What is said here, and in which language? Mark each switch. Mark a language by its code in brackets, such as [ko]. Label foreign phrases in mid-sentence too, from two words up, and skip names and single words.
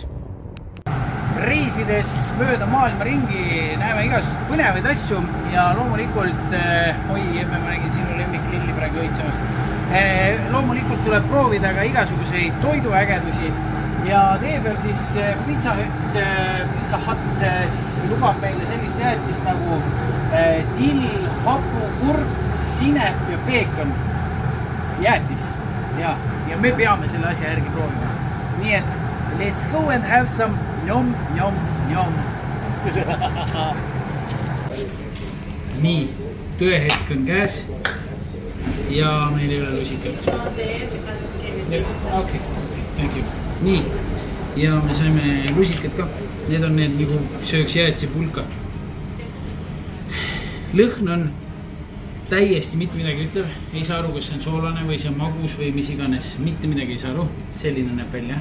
[et] Reisides mööda maailma ringi näeme igasugust põnevaid asju ja loomulikult, ma nägin sinu lemmiklilli praegu õitsemas, loomulikult tuleb proovida ka igasuguseid toiduägedusi ja tee peal siis Pizza Hut siis lubab meile sellist jäätist nagu till, hapu, kurk, sinep ja peekon jäätis ja me peame selle asja järgi proovima. Nii et [en] let's go and have some njom. [et] Nii, tõehetk on käes ja meil ei ole lusikat. [en] Okay, thank you. [et] Nii, ja me saime lusikat ka. Need on need nagu sööks jäätise pulka. Lõhn on täiesti mitte midagi ütlev. Ei saa aru, kas see on soolane või see on magus või mis iganes. Mitte midagi ei saa aru. Selline näeb välja.